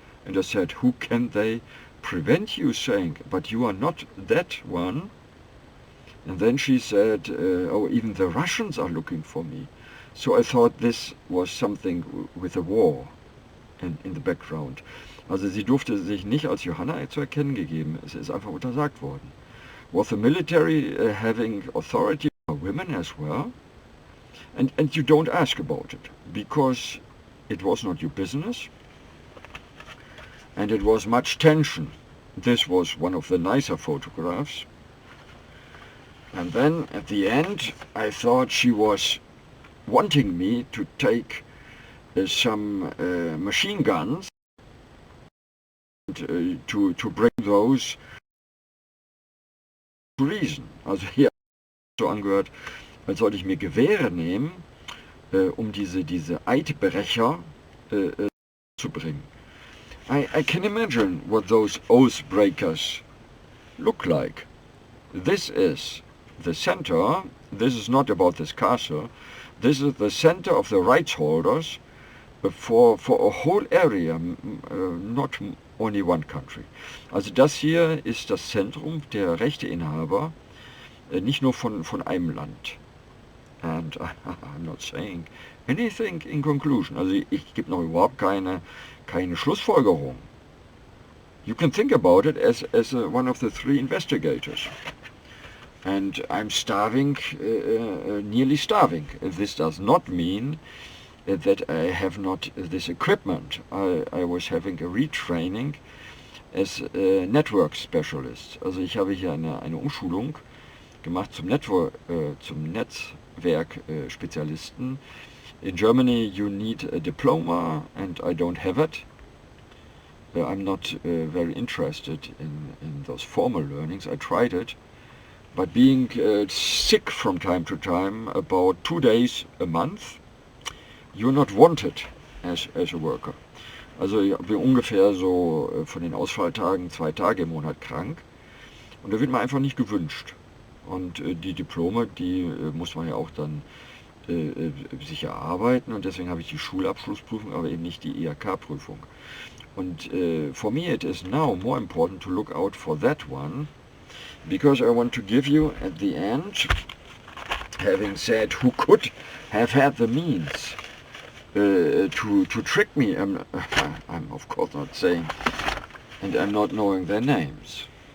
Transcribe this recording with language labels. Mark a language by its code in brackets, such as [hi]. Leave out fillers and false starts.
[en] And I said, who can they prevent you saying, but you are not that one? And then she said, oh, even the Russians are looking for me. So I thought this was something with a war in the background. [de] Also sie durfte sich nicht als Johanna zu erkennen gegeben. Es ist einfach untersagt worden. [en] Was the military having authority over women as well? And you don't ask about it, because it was not your business. And it was much tension. This was one of the nicer photographs. And then at the end I thought she was wanting me to take some machine guns and to bring those to reason. [de] Also hier so angehört, als sollte ich mir Gewehre nehmen, um diese Eidbrecher zu bringen. [en] I can imagine what those oath breakers look like. This is the center. This is not about this castle. This is the center of the rights holders for a whole area, not only one country. [de] Also das hier ist das Zentrum der Rechteinhaber, nicht nur von einem Land. [en] And I'm not saying anything in conclusion. [de] Also ich gebe noch überhaupt keine Schlussfolgerung. [en] You can think about it as one of the three investigators. And I'm starving, nearly starving. This does not mean that I have not this equipment. I was having a retraining as a network specialist. [de] Also ich habe hier eine Umschulung gemacht zum Netzwerk-Spezialisten. [en] In Germany you need a diploma and I don't have it. I'm not very interested in those formal learnings. I tried it, but being sick from time to time, about 2 days a month, you're not wanted as a worker. [de] Also ich bin ungefähr so von den Ausfalltagen 2 Tage im Monat krank und da wird man einfach nicht gewünscht. Und die Diplome, die muss man ja auch dann sich erarbeiten und deswegen habe ich die Schulabschlussprüfung, aber eben nicht die IHK-Prüfung. [en] Und for me it is now more important to look out for that one, because I want to give you at the end, having said who could have had the means to trick me. I'm of course not saying, and I'm not knowing their names.